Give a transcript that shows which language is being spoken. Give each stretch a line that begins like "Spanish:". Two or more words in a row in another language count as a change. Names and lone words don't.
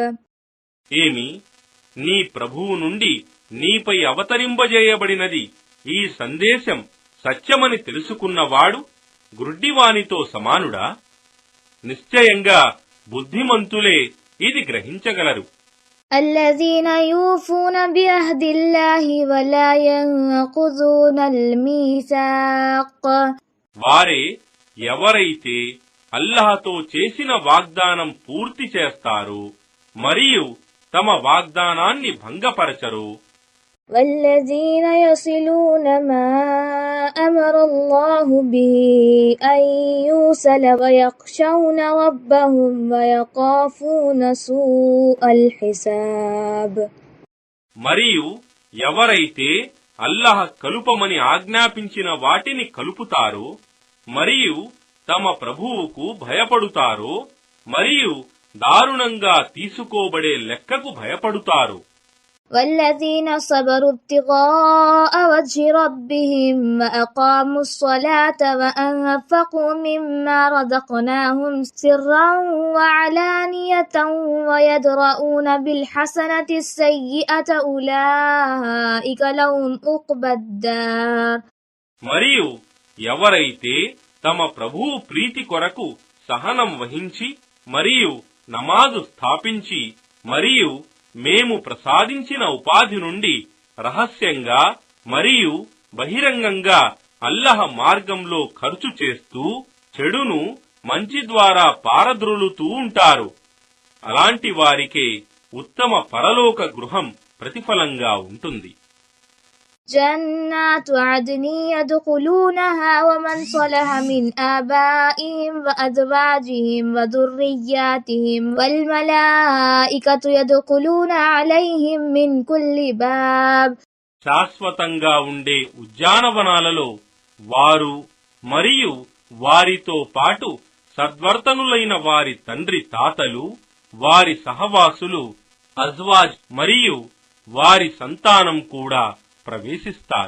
Telugu: ఏమి, నీ ప్రభువు నుండి నీపై అవతరింపజేయబడినది ఈ సందేశం సత్యమని తెలుసుకున్నవాడు గ్రుడ్డివానితో సమానుడా? నిశ్చయంగా బుద్ధిమంతులే ఇది గ్రహించగలరు.
Arabic: الذين يوفون بعهد الله ولا ينقضون الميثاق.
Telugu: వారే ఎవరైతే అల్లాహ్తో చేసిన వాగ్దానం పూర్తి చేస్తారో మరియు తమ వాగ్దానాన్ని భంగపరచరు.
Arabic: والذين يصلون ما أمر الله به أن يوصل ويخشون ربهم ويخافون سوء الحساب.
Telugu: మరియు ఎవరైతే అల్లాహ్ కలుపమని ఆజ్ఞాపించిన వాటిని కలుపుతారో మరియు తమ ప్రభువుకు భయపడుతారో మరియు దారుణంగా తీసుకోబడే లెక్కకు భయపడుతారు.
Arabic: والذين صبروا ابتغاء وجه ربهم وأقاموا الصلاة وأنفقوا مما رزقناهم سرا وعلانية ويدرؤون بالحسنة السيئة أولئك لهم عقبى الدار.
Telugu: మరియు ఎవరైతే తమ ప్రభువు ప్రీతి కొరకు సహనం వహించి మరియు నమాజు స్థాపించి మరియు మేము ప్రసాదించిన ఉపాధి నుండి రహస్యంగా మరియు బహిరంగంగా అల్లాహ్ మార్గంలో ఖర్చు చేస్తూ చెడును మంచి ద్వారా పారద్రోలుతూ ఉంటారు. అలాంటి వారికే ఉత్తమ పరలోక గృహం ప్రతిఫలంగా ఉంటుంది.
Arabic: جنات عدن يدخلونها ومن صلح من آبائهم وأزواجهم وذرياتهم والملائكة يدخلون عليهم من كل باب.
Telugu: శాశ్వతంగా ఉండే ఉద్యానవనాలలో వారు మరియు వారితో పాటు సద్వర్తనులైన వారి తండ్రి తాతలు, వారి సహవాసులు, అజ్వాజ్ మరియు వారి సంతానం కూడా ప్రవేశిస్తారు.